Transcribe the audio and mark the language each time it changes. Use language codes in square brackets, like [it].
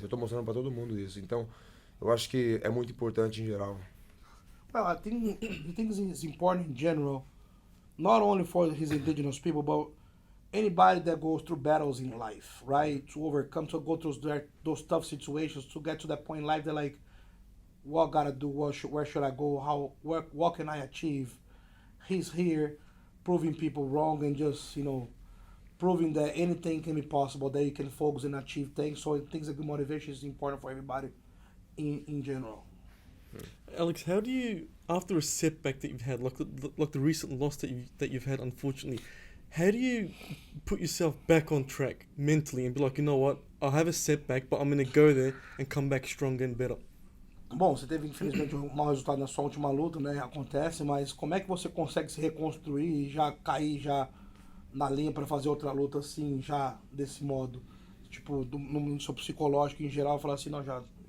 [pt] Eu tô mostrando para todo mundo isso. Então, eu acho que é muito importante em geral. [en] Well, I think it's important in general, not only for his indigenous people, but anybody that goes through battles in life, right? To overcome, to go through those tough situations, to get to that point in life, they're like, what gotta do? Where should I go? What can I achieve? He's here, proving people wrong and just, proving that anything can be possible, that you can focus and achieve things. So I think a good motivation is important for everybody in general. Alex, how do you, after a setback that you've had, like the recent loss that you've had, unfortunately, how do you put yourself back on track mentally and be like, you know what, I have a setback, but I'm gonna go there and come back stronger and better? [pt] Bom, você teve infelizmente um mau resultado na sua última luta, né? Acontece, mas como é que você consegue se reconstruir e já cair já na linha para fazer outra luta assim, já desse modo? Tipo, no seu psicológico em geral, falar assim, não, já.